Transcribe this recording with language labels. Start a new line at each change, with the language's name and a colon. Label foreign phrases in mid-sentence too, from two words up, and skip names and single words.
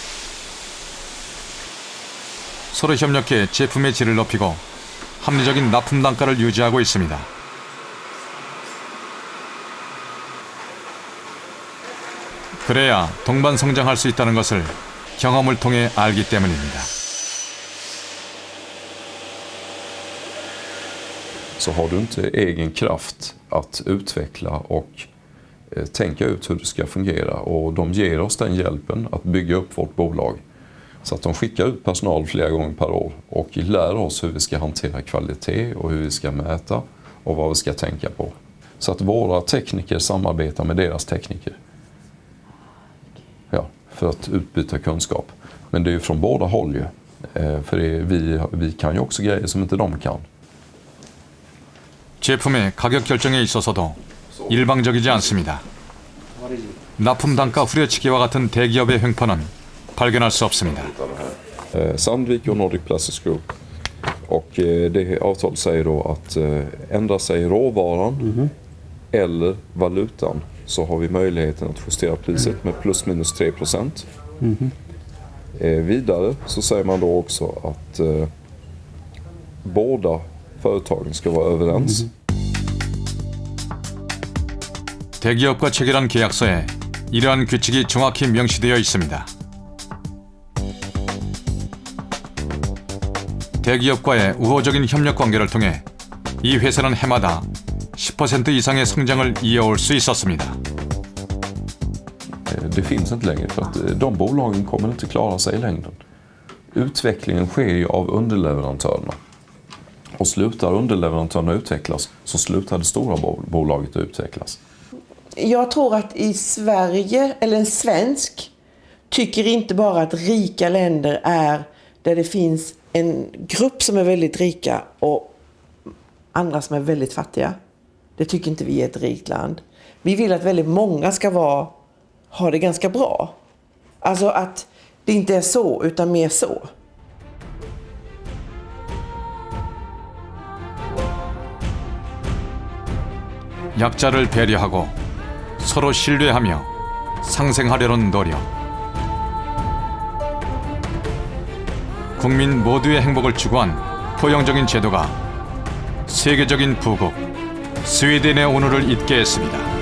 Korean: 서로 협력해 제품의 질을 높이고 합리적인 납품 단가를 유지하고 있습니다. 그래야 동반 성장할 수 있다는 것을 경험을 통해 알기 때문입니다.
Swedish: Så har du inte egen kraft att utveckla och tänka ut hur det ska fungera, och de ger oss den hjälpen att bygga upp vårt bolag. Så att de skickar ut personal flera gånger per år och lär oss hur vi ska hantera kvalitet och hur vi ska mäta och vad vi ska tänka på. Så att våra tekniker samarbetar med deras tekniker. Ja, för att utbyta kunskap. Men det är ju från båda håll ju. För vi kan ju också grejer som inte de kan.
Korean: 제품의 가격 결정에 있어서도 일방적이지 않습니다. 납품 단가 후려치기와 같은 대기업의 횡포는 발견할 수 없습니다.
Swedish: Sandvik och Nordic Plastics Group. Och det avtal säger då att ändra sig råvaran eller valutan så har vi möjligheten att justera priset med plus minus 3%. Vidare så säger man då också att båda företagen ska vara överens.
Korean: 대기업과 체결한 계약서에 이러한 규칙이 정확히 명시되어 있습니다. 대기업과의 우호적인 협력 관계를 통해 이 회사는 해마다 10% 이상의 성장을 이어올 수 있었습니다.
Swedish: Det finns inte längre för att de bolagen kommer inte klara sig i längden. Utvecklingen sker ju av underleverantörerna. Och slutar underleverantörerna utvecklas så slutar det stora bolaget utvecklas. Jag tror att i Sverige, eller en svensk, tycker inte bara att rika länder är där det finns en grupp som är väldigt rika och andra som är väldigt fattiga. Det tycker inte vi är ett rikt land. Vi vill att väldigt många ska ha det ganska bra. Alltså att det inte är så, utan mer så.
Korean: 약자를 배려하고 서로 신뢰하며 상생하려는 노력. 국민 모두의 행복을 추구한 포용적인 제도가 세계적인 부국 스웨덴의 오늘을 잇게 했습니다.